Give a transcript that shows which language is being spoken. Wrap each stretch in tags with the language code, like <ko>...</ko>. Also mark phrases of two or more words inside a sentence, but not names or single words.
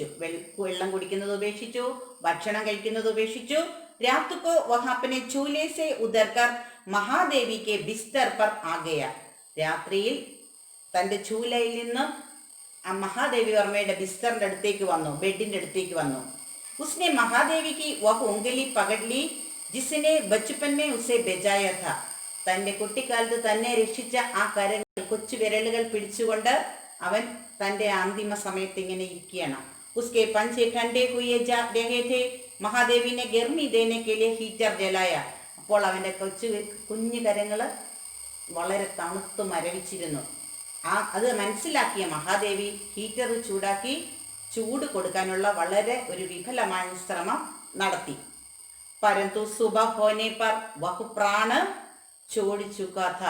<ml>വെള്ളം കുടിക്കുന്നത് ഉപേക്ഷിച്ചു, ഭക്ഷണം കഴിക്കുന്നത് ഉപേക്ഷിച്ചു.</ml> <hi>रात को वह अपने झूले से उतरकर महादेवी के बिस्तर पर आ गया.</hi> <ml>രാത്രിയിൽ തൻ്റെ ചൂലയിൽ നിന്ന് ആ മഹാദേവി വർമ്മയുടെ ബിസ്തറിൻ്റെ അടുത്തേക്ക് വന്നു, ബെഡിൻ്റെ അടുത്തേക്ക് വന്നു.</ml> <hi>ഉസ്നെ മഹാദേവി की वह उंगली पकड़ ली जिसने बचपन में उसे बचाया था.</hi> <ml>തൻ്റെ കുട്ടിക്കാലത്ത് തന്നെ രക്ഷിച്ച ആ കരങ്ങൾ, കൊച്ചു വിരലുകൾ പിടിച്ചുകൊണ്ട് അവൻ തൻ്റെ അന്തിമ സമയത്ത് ഇങ്ങനെ ഇരിക്കുകയാണ്.</ml> <hi>उसके पंजे ठंडे हुए जा रहे थे. महादेवी ने गर्मी देने के लिए हीटर जलाया.</hi> <ml>അപ്പോൾ അവൻ്റെ കുഞ്ഞു കരങ്ങൾ വളരെ തണുത്ത് മരവിച്ചിരുന്നു. അത് മനസ്സിലാക്കിയ മഹാദേവി ഹീറ്റർ ചൂടാക്കി ചൂട് കൊടുക്കാനുള്ള വളരെ ഒരു വിഫലമായ ശ്രമം നടത്തി.</ml> <hi>परंतु सुबह होने पर वह प्राण छोड़ चुका था.</hi>